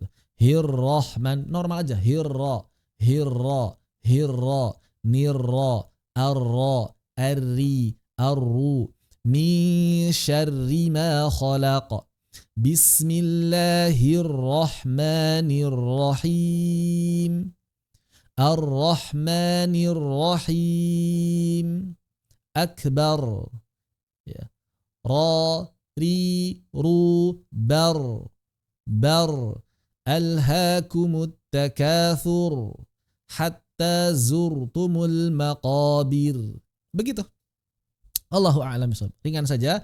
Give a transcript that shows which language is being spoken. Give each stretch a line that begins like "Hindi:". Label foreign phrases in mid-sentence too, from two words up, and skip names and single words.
Indonesian: Rahman, normal aja. Hirra, nirra, arra, arri, arru,
Arabic: من شر ما خلق. بسم الله الرحمن الرحيم. الرحمن الرحيم. Akbar. Ya. Ra, ri, ru, bar. ألهاكم التكاثر. حتى زرتم المقابر.
Indonesian: Begitu.
Arabic: الله أعلم بالصواب.
Indonesian: Ringan saja.